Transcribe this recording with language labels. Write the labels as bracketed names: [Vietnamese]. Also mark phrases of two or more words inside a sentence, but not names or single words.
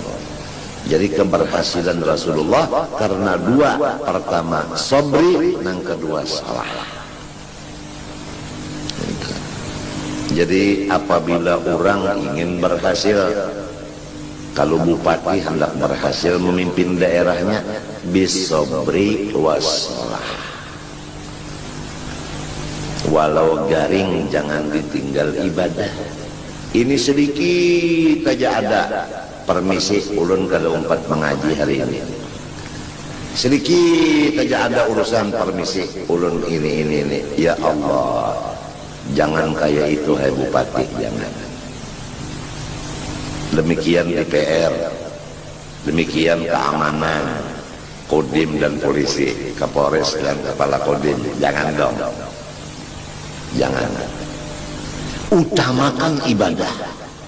[Indonesian] Jadi keberhasilan Rasulullah karena dua, pertama sabri, yang kedua salah. Jadi apabila orang ingin berhasil, kalau bupati hendak berhasil memimpin daerahnya, [Arabic] بالصبر والصلاة. [Banjar] Walau garing jangan ditinggal ibadah. [Indonesian] Ini sedikit aja ada. [Banjar] Permisi ulun kada umpat mengaji hari ini. Sedikit aja ada urusan permisi ulun ini. [Arabic] يا الله, [Indonesian] jangan kayak itu hai bupati, jangan. Demikian DPR, demikian keamanan, Kodim dan polisi, Kapolres dan kepala Kodim, jangan dong. Jangan. Utamakan ibadah.